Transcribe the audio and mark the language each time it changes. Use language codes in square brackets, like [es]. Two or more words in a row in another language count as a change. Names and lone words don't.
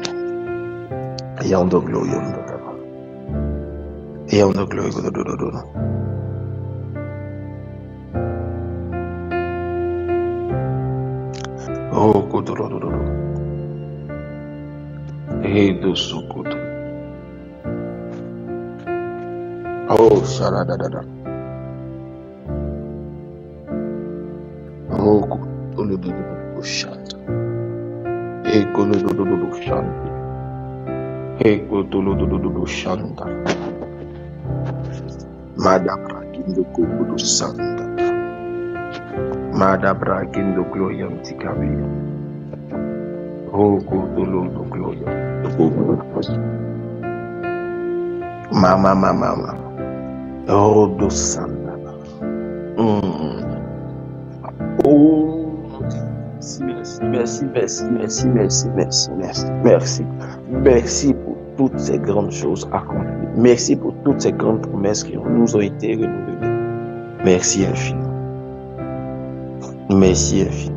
[fr] Et en de gloire, et en de gloire, oh, kodoro, et de sokoto, oh, sharadada, oh, kodoro, shanta. Ekolodododo shanti. Ekotolodododo shanta. Madabra Gindo Kubudu Santa. Madabra Gindo Gloria Mtikavi. Oh, Gudulu Gloria. Mama. Oh, do Santa. Oh, merci pour toutes ces grandes choses accomplies. Merci pour toutes ces grandes promesses qui nous ont été renouvelées. Merci infiniment. Merci infiniment.